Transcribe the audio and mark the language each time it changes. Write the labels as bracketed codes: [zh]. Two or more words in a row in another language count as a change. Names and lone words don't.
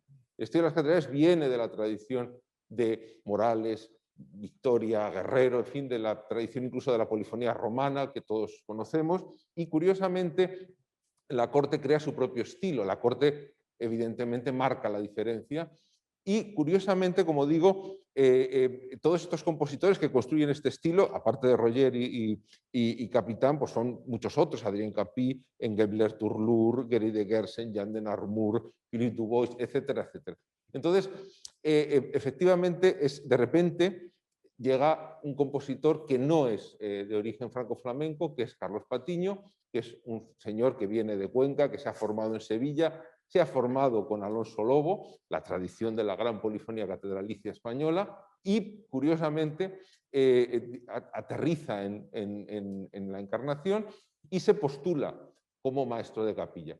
[es] El estilo de las catedrales viene de la tradición de Morales, Victoria, Guerrero, en fin, de la tradición incluso de la polifonía romana que todos conocemos, y curiosamente la corte crea su propio estilo. La corte evidentemente marca la diferencia. Y curiosamente, como digo, todos estos compositores que construyen este estilo, aparte de Roger y Capitán, pues son muchos otros: Adrien Capí, Engelbert Turlur, Guéry de Gersen, Jan de Narmour, Philippe Dubois, etcétera, etcétera. Entonces, efectivamente, de repente llega un compositor que no es de origen franco-flamenco, que es Carlos Patiño, que es un señor que viene de Cuenca, que se ha formado en Sevilla, se ha formado con Alonso Lobo, la tradición de la gran polifonía catedralicia española, y curiosamente aterriza en la Encarnación y se postula como maestro de capilla.